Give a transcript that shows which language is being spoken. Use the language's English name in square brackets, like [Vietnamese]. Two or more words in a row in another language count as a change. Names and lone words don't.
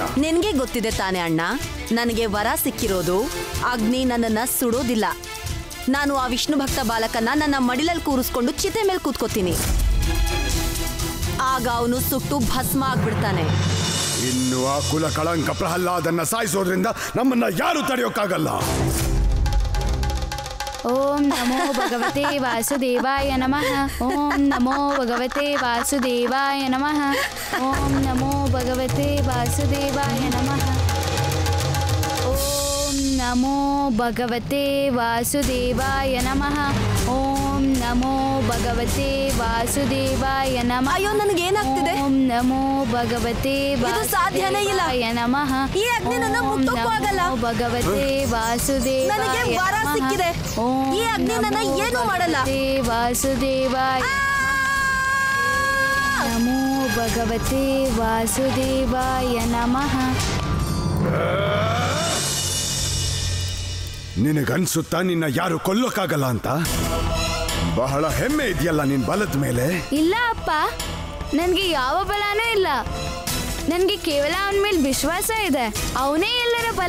[Kannada] ನಿನ್ಗೆ ಗೊತ್ತಿದೆ ತಾನೆ ಅಣ್ಣ, ನನಗೆ ವರ ಸಿಕ್ಕಿರೋದು ಅಗ್ನಿ ನನ್ನನ್ನ ಸುಡೋದಿಲ್ಲ. ನಾನು ಆ ವಿಷ್ಣು ಭಕ್ತ ಬಾಲಕನ ನನ್ನ ಮಡಿಲಲ್ಲಿ ಕೂರಿಸ್ಕೊಂಡು ಚಿತೆ ಮೇಲೆ ಕೂತ್ಕೋತೀನಿ. ಆಗ ಅವನು ಸುಟ್ಟು ಭಸ್ಮ ಆಗ್ಬಿಡ್ತಾನೆ. ಇನ್ನು ಆ ಕುಲ ಕಳಂಕ ಪ್ರಹ್ಲಾದನ್ನ ಸಾಯಿಸೋದ್ರಿಂದ ನಮ್ಮನ್ನ ಯಾರು ತಡೆಯೋಕ್ಕಾಗಲ್ಲ. [Sanskrit] ಓಂ ನಮೋ ಭಗವತೆ ವಾಸುದೇವಾಯ ನಮಃ. ಓಂ ನಮೋ ಭಗವತೆ ವಾಸುದೇವಾಯ ನಮಃ. ಓಂ ನಮೋ ಭಗವತೆ ವಾಸುದೇವಾಯ ನಮಃ. ಓಂ ನಮೋ ಭಗವತೆ ವಾಸುದೇವಾಯ ನಮಃ. ಓಂ ನಮೋ ಭಗವತೆ ವಾಸುದೇವಾಯ ನಮಃ. [Kannada] ಅಯ್ಯೋ ನನಗೇನಾಗ್ತಿದೆ? [Sanskrit] ಓಂ ನಮೋ ಭಗವತೆ [Kannada] ಸಾಧ್ಯನೇ ಇಲ್ಲ. [Sanskrit] ನಮಃ. [Kannada] ಈ ಅಗ್ನಿ ನನ್ನ ಮುಟ್ಟೋಕ್ಕೂ ಆಗಲ್ಲ. [Sanskrit] ಭಗವತೆ ವಾಸುದೇವಾಯ [Kannada] ನನಗೆ ವರ ಸಿಕ್ಕಿದೆ. ಈ ಅಗ್ನಿ ನನ್ನ ಏನೂ ಮಾಡಲ್ಲ. [Sanskrit] ವಾಸುದೇವಾಯ ನಮೋ ಭಗವತೆ ವಾಸುದೇವಾಯ ನಮಃ. [Kannada] ನಿನಗನ್ಸುತ್ತಾ ನಿನ್ನ ಯಾರು ಕೊಲ್ಲೋಕ್ಕಾಗಲ್ಲ ಅಂತ? ಬಹಳ ಹೆಮ್ಮೆ ಇದೆಯಲ್ಲ ನಿನ್ ಬಲದ ಮೇಲೆ. ಇಲ್ಲ ಅಪ್ಪ, ನನಗೆ ಯಾವ ಬಲನೂ ಇಲ್ಲ. ನನಗೆ ಕೇವಲ ಅವನ ಮೇಲೆ ವಿಶ್ವಾಸ ಇದೆ. ಅವನೇ ಎಲ್ಲರ ಬಲ.